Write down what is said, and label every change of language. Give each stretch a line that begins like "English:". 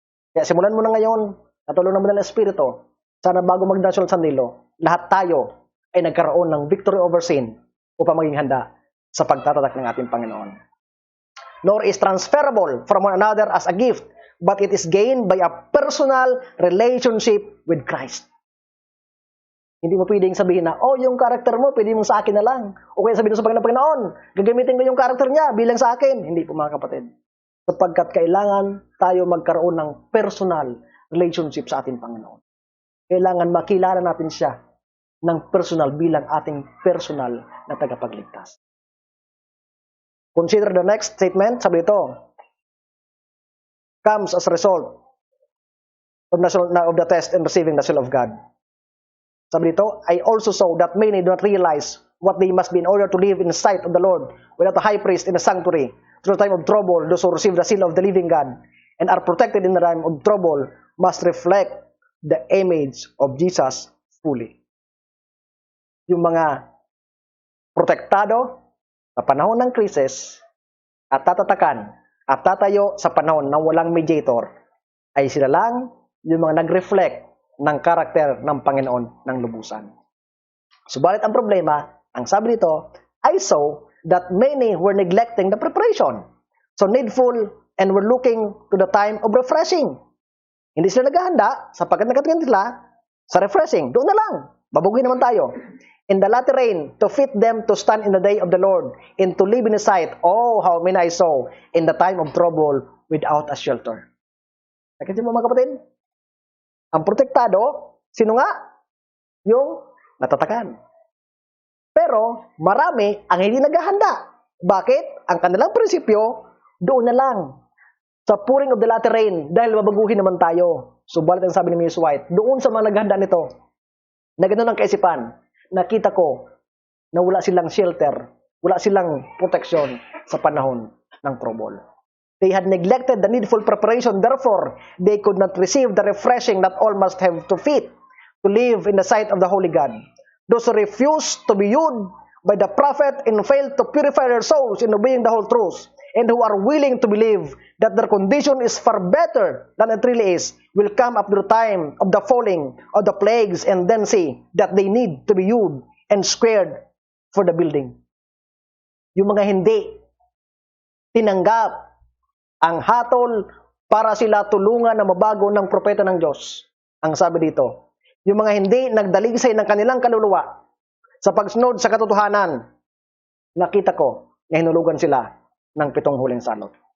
Filipino: Kaya simulan mo na ngayon, natulungan mo na ng Espiritu, sana bago mag-National Sunday Law, lahat tayo ay nagkaroon ng
English: victory over sin
Filipino: upang maging handa sa pagtatatak ng ating Panginoon.
English: Nor is transferable from one another as a gift, but it is gained by a personal relationship with Christ.
Filipino: Hindi mo pwedeng sabihin na, yung karakter mo, pwede mong sa akin na lang. O kaya sabihin mo sa Panginoon, gagamitin ko yung karakter niya bilang sa akin. Hindi po mga kapatid. Sapagkat kailangan tayo magkaroon ng
English: personal relationship
Filipino: sa ating Panginoon. Kailangan makilala natin siya ng personal bilang ating personal na tagapagligtas.
English: Consider the next statement.
Filipino: Sabi ito,
English: comes as a result of the test and receiving the seal of God.
Filipino: Sabi dito,
English: I also saw that many do not realize what they must be in order to live in the sight of the Lord without a high priest in the sanctuary. Through the time of trouble, those who receive the seal of the living God and are protected in the time of trouble must reflect the image of Jesus fully.
Filipino: Yung mga protektado sa panahon ng krisis at tatatakan at tatayo sa panahon ng walang mediator ay sila lang yung mga nag-reflect ng karakter ng Panginoon ng lubusan. Subalit ang problema, ang sabi nito,
English: I saw that many were neglecting the preparation. So needful and were looking to the time of refreshing.
Filipino: Hindi sila naghahanda sapagkat nakatingin sila sa refreshing. Doon na lang. Babuguhin naman tayo.
English: In the latter rain, to fit them to stand in the day of the Lord and to live in His sight. Oh, how many I saw in the time of trouble without a shelter.
Filipino: Nakita mo mga kapatid? Ang protektado, sino nga? Yung natatakan. Pero marami ang hindi naghahanda. Bakit? Ang kanilang prinsipyo, doon na lang. Sa
English: pouring of the latter rain,
Filipino: dahil mabaguhin naman tayo. Subalit ang sabi ni Miss White, doon sa mga naghahanda nito, na ganoon ang kaisipan, nakita ko na wala silang shelter, wala silang proteksyon sa panahon ng trouble.
English: They had neglected the needful preparation, therefore, they could not receive the refreshing that all must have to fit, to live in the sight of the Holy God. Those who refused to be used by the prophet and failed to purify their souls in obeying the whole truth, and who are willing to believe that their condition is far better than it really is, will come up to the time of the falling of the plagues and then see that they need to be used and squared for the building.
Filipino: Yung mga hindi tinanggap ang hatol para sila tulungan na mabago ng propeta ng Diyos. Ang sabi dito, yung mga hindi nagdaligsay ng kanilang kaluluwa sa pagsunod sa katotohanan, nakita ko na hinulugan sila ng 7 huling salot.